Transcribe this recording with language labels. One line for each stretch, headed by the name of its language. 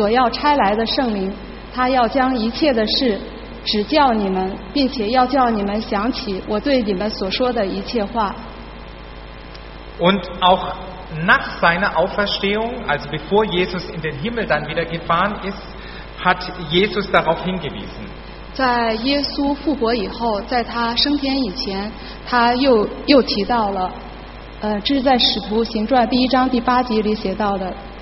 Chinese: 这是约翰福音第十四章第二十六节里写道：“但保惠师，就是父因我的名所要差来的圣灵。” 他要将一切的事指教你们，并且要叫你们想起我对你们所说的一切话。
German: Und auch nach seiner Auferstehung, also bevor Jesus in den Himmel dann wieder gefahren ist, hat Jesus darauf hingewiesen.
Chinese: 在耶稣复活以后，在他升天以前，他又提到了，这是在使徒行传第一章第八节里写到的。